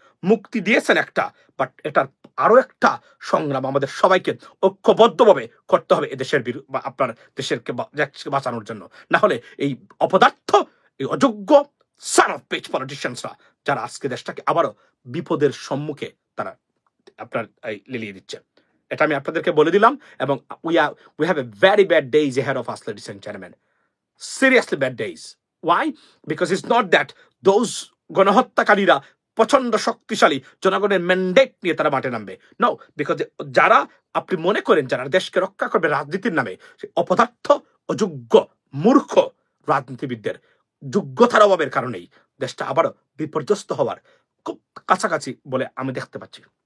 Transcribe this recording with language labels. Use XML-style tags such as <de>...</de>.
<bn>মুক্তি দিয়েছেন একটা,</bn> <en>but</en> <bn>এটার আরো একটা সংগ্রাম আমাদের সবাইকে ঐক্যবদ্ধভাবে করতে হবে এদেশের আপনার দেশকে বাঁচানোর জন্য। না হলে এই অপদার্থ, এই অযোগ্য</bn> <en>son of bitch পলিটিশিয়ানসরা</en> <bn>যারা আজকে দেশটাকে আবারও বিপদের সম্মুখে তারা আপনার লেলিয়ে দিচ্ছে। এটা আমি আপনাদেরকে বলে দিলাম। এবং</bn> <en>we have a very bad days ahead of us, ladies and gentlemen. Seriously bad days. Why? Because it's not that those</en> <bn>গণহত্যাকারীরা প্রচন্ড শক্তিশালী জনগণের ম্যান্ডেট নিয়ে তারা মাঠে নামবে।</bn> <en>no, because</en> <bn>যারা আপনি মনে করেন যারা দেশকে রক্ষা করবে রাজনীতির নামে, সেই অপদার্থ, অযোগ্য, মূর্খ রাজনীতিবিদদের যোগ্যতার অভাবের কারণেই দেশটা আবারও বিপর্যস্ত হওয়ার খুব কাছাকাছি বলে আমি দেখতে পাচ্ছি।</bn>